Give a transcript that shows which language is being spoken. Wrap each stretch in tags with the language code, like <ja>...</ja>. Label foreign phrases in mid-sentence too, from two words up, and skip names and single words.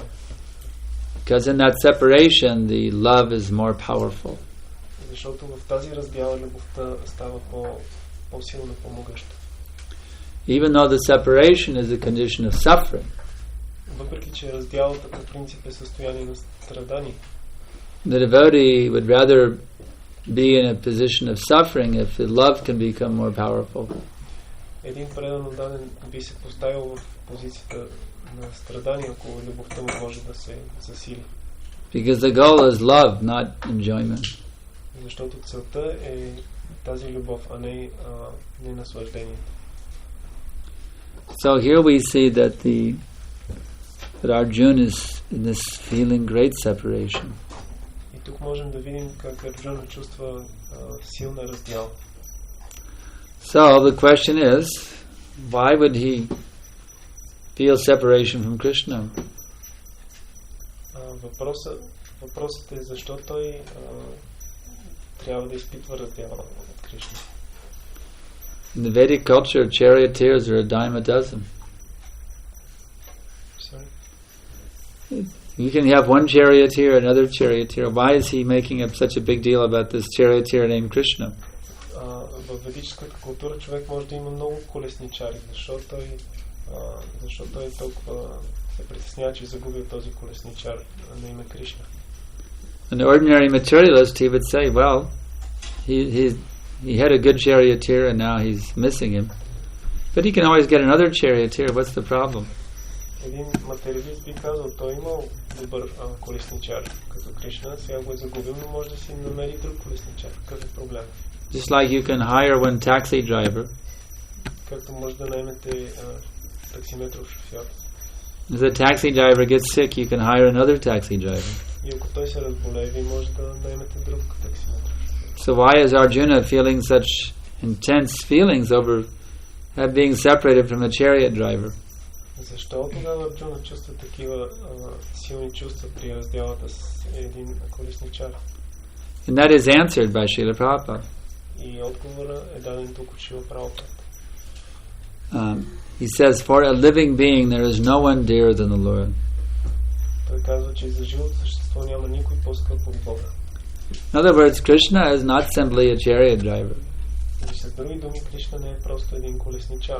<en>Because in that separation, the love is more powerful.</en> <bg>Защото в тази раздяла любовта става по-силна, по-могъща.</bg> <en>Even though the separation is a condition of suffering,</en> <bg>въпреки че раздялата по принцип е състояние на страдание,</bg> <en>the devotee would rather be in a position of suffering if the love can become more powerful.</en> <bg>Един предан отдаден би се поставил в позицията на страдание, ако любовта му може да се засили.</bg> <en>Because the goal is love, not enjoyment.</en> <bg>Защото целта е тази любов, а не наслаждението.</bg> <en>So here we see that that Arjuna is in this feeling great separation.</en> <bg>И тук можем да видим как Арджуна чувства силна раздяла.</bg> <en>So the question is, why would he feel separation from Krishna?</en> <bg>Въпросът е защо той трябва да изпитва раздяла от Кришна.</bg> <en>In the Vedic culture, charioteers are a dime a dozen. Sorry? You can have one charioteer, another charioteer. Why is he making up such a big deal about this charioteer named Krishna?</en> <bg>В ведическата култура човек може да има много колесничари. Защо той толкова се притеснява, че загубил този колесничар на име Кришна?</bg> <en>An ordinary materialist, he would say, well, he had a good charioteer and now he's missing him. But he can always get another charioteer. What's the problem?</en> <bg>Един материалист би казал, той имал добър колесничар като Кришна, сега го е загубил, но може да си намери друг колесничар. Какъв е проблем?</bg> <en>Just like you can hire one taxi driver.</en> <bg>Както може да наемете таксиметров шофьор.</bg> <en>If the taxi driver gets sick, you can hire another taxi driver.</en> <bg>И ако той се разболее, вие може да наемете друг таксиметров шофьор.</bg> <en>So why is Arjuna feeling such intense feelings over being separated from the chariot driver?</en> <bg>Защо тогава Арджуна чувства такива силни чувства при раздялата с един колесничар?</bg> <en>And that is answered by Srila Prabhupada.</en> <bg>И отговора е даден тук от Шрила Прабхупада.</bg> <en>He says, for a living being there is no one dearer than the Lord.</en> <bg>Той казва, че за живото същество няма никой по-скъп от Бога.</bg> <en>In other words, Krishna is not simply a chariot driver.</en> <bg>И с други думи, Кришна не е просто един колесничар.</bg>